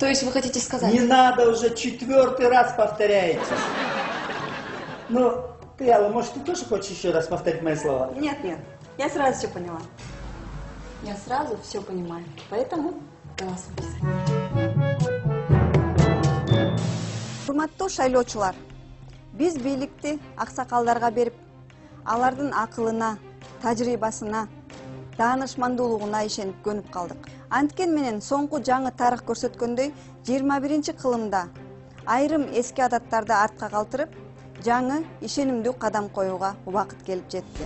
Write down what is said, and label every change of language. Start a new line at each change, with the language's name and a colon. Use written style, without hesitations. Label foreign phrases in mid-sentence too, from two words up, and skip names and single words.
Russian: То есть вы хотите сказать? Не надо, уже 4-й раз повторяете. Ну, Кияла, может, ты тоже хочешь еще раз повторить мои слова? Нет, нет. Я сразу все поняла. Я сразу все понимаю. Поэтому голосуйте.
Kyrgyz: Урматтуу шайлоочулар, биз бийликти аксакалдарга берип, алардын акылына, тажрыйбасына, даанышмандуулугуна ишенип көнүп калдык. Анткен менен соңку жаңы тарых көрсөткөндөй, 21-кылымда айрым эски адаттарды артка калтырып, жаңы ишенимдүү кадам коюуга убакыт келип жетти.